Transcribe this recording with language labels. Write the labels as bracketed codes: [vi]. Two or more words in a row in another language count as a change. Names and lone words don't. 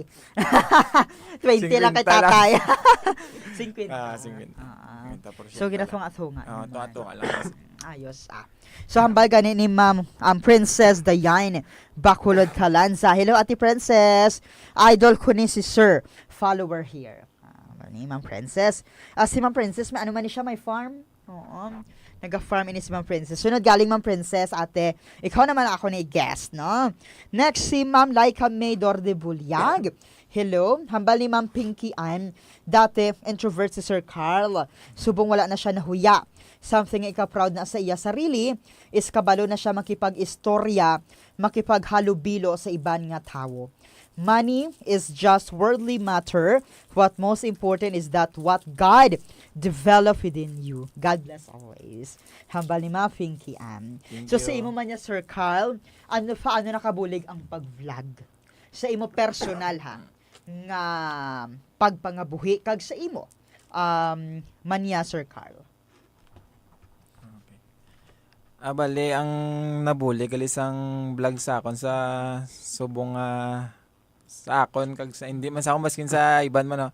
[hil] 20 lang kay 50 lang. tatay. 50. 50%. So, ginatunga-tunga. Tunga lang. Ayos. So, hambal gani ni Ma'am Princess Dayan Bacolod Calanza. Hello, Ate Princess. Idol ko ni si Sir. [en] Follower here. [hil] Ni Ma'am Princess. Si Ma'am Princess, may ano man ni siya, may farm? Oo. Nag-farm ini si Ma'am Princess. Sunod galing Ma'am Princess, ate. Ikaw naman ako ni guest, no? Next, si Ma'am Laika Maydor de Bulyag. Hello. Hambal ni Ma'am Pinky Ann. Dati, introvert si Sir Carl. Subong wala na siya nahuya. Something ika-proud na sa iya sarili is kabalo na siya makipag-istorya, makipaghalubilo sa iban nga tao. [en] Money is just worldly matter. What most important is that what God develop within you. God bless always. [hil] Hambal ni Ma'am Pinky Ann. So sa imo man niya, Sir Carl, paano nakabulig ang pag-vlog? Sa imo personal ha, nga pagpangabuhi kag sa imo mania, Sir Carl. Bali, ang nabuli kalisang vlog sa akon sa subong sa akon kag sa hindi man sa akon baskin sa iban man no.